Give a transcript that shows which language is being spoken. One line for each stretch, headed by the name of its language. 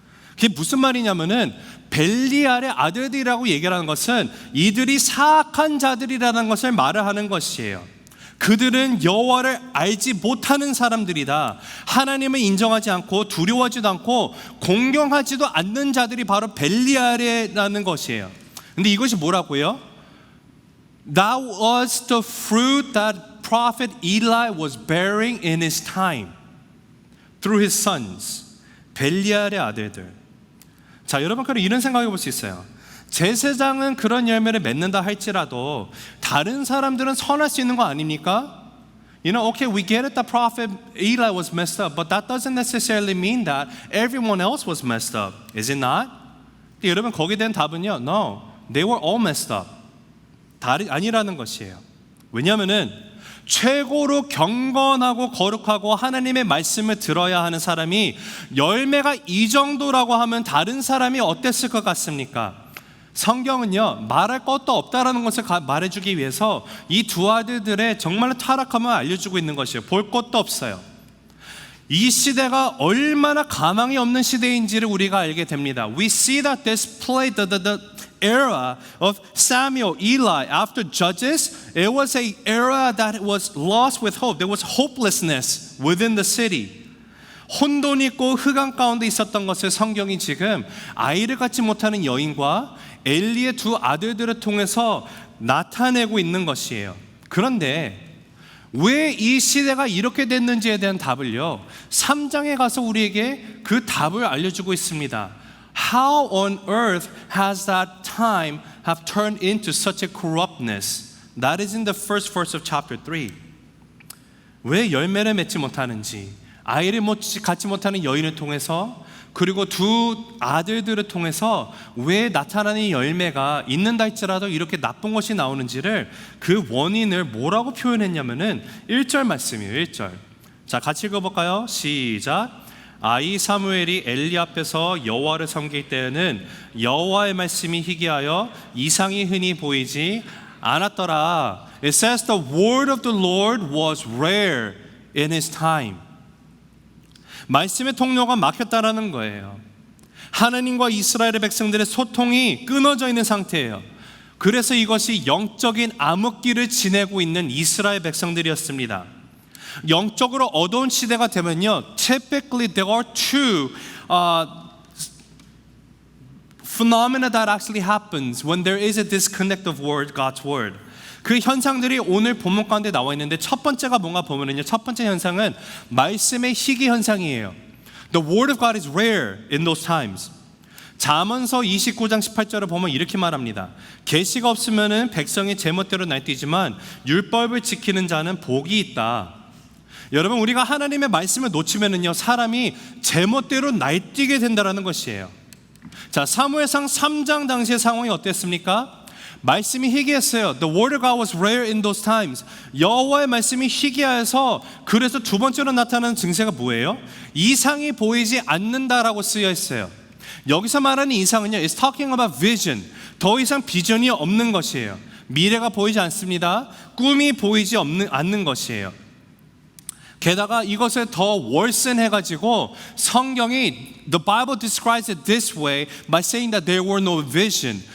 Korean: 그게 무슨 말이냐면은 벨리알의 아들들이라고 얘기하는 것은 이들이 사악한 자들이라는 것을 말을 하는 것이에요. 그들은 여호와를 알지 못하는 사람들이다. 하나님을 인정하지 않고 두려워하지도 않고 공경하지도 않는 자들이 바로 벨리알이라는 것이에요. 근데 이것이 뭐라고요?
English: That was the fruit that prophet Eli was bearing in his time through his sons.
Korean: 벨리알의 아들들. 자, 여러분 그럼 이런 생각해 볼 수 있어요. 제사장은 그런 열매를 맺는다 할지라도 다른 사람들은 선할 수 있는 거 아닙니까?
English: You know, okay, we get it that prophet Eli was messed up, but that doesn't necessarily mean that everyone else was messed up. Is it not?
Korean: 여러분 거기에 대한 답은요,
English: no, they were all messed up.
Korean: 아니라는 것이에요. 왜냐하면은 최고로 경건하고 거룩하고 하나님의 말씀을 들어야 하는 사람이 열매가 이 정도라고 하면 다른 사람이 어땠을 것 같습니까? 성경은요 말할 것도 없다라는 것을 말해주기 위해서 이 두 아들들의 정말로 타락함을 알려주고 있는 것이에요. 볼 것도 없어요. 이 시대가 얼마나 가망이 없는 시대인지를 우리가 알게 됩니다.
English: We see that this played the era of Samuel, Eli, after Judges, it was an era that was lost with hope. There was hopelessness within the city.
Korean: 혼돈 있고 흑암 가운데 있었던 것을 성경이 지금 아이를 갖지 못하는 여인과 엘리의 두 아들들을 통해서 나타내고 있는 것이에요. 그런데 왜 이 시대가 이렇게 됐는지에 대한 답을요 3장에 가서 우리에게 그 답을 알려주고 있습니다.
English: How on earth has that time have turned into such a corruptness? That is in the first verse of chapter 3.
Korean: 왜 열매를 맺지 못하는지, 아이를 갖지 못하는 여인을 통해서, 그리고 두 아들들을 통해서 왜 나타나는 열매가 있는다 할지라도 이렇게 나쁜 것이 나오는지를 그 원인을 뭐라고 표현했냐면은 1절 말씀이에요. 1절. 자, 같이 읽어볼까요? 시작. 아이 사무엘이 엘리 앞에서 여호와를 섬길 때에는 여호와의 말씀이 희귀하여 이상이 흔히 보이지 않았더라.
English: It says the word of the Lord was rare in his time.
Korean: 말씀의 통로가 막혔다라는 거예요. 하나님과 이스라엘의 백성들의 소통이 끊어져 있는 상태예요. 그래서 이것이 영적인 암흑기를 지내고 있는 이스라엘 백성들이었습니다. 영적으로 어두운 시대가 되면요,
English: typically there are two phenomena that actually happens when there is a disconnect of God's word.
Korean: 그 현상들이 오늘 본문 가운데 나와 있는데 첫 번째가 뭔가 보면은요, 첫 번째 현상은 말씀의 희귀 현상이에요.
English: The word of God is rare in those times.
Korean: 잠언서 29장 18절을 보면 이렇게 말합니다. 계시가 없으면은 백성이 제멋대로 날뛰지만 율법을 지키는 자는 복이 있다. 여러분, 우리가 하나님의 말씀을 놓치면은요, 사람이 제멋대로 날뛰게 된다라는 것이에요. 자, 사무엘상 3장 당시의 상황이 어땠습니까? 말씀이 희귀했어요.
English: The word of God was rare in those times.
Korean: 여호와의 말씀이 희귀해서 그래서 두 번째로 나타나는 증세가 뭐예요? 이상이 보이지 않는다라고 쓰여 있어요. 여기서 말하는 이상은요,
English: it's talking about vision.
Korean: 더 이상 비전이 없는 것이에요. 미래가 보이지 않습니다. 꿈이 보이지 않는 것이에요. 게다가 이것을 더 월슨해가지고 성경이
English: The Bible describes it this way by saying that there were no vision.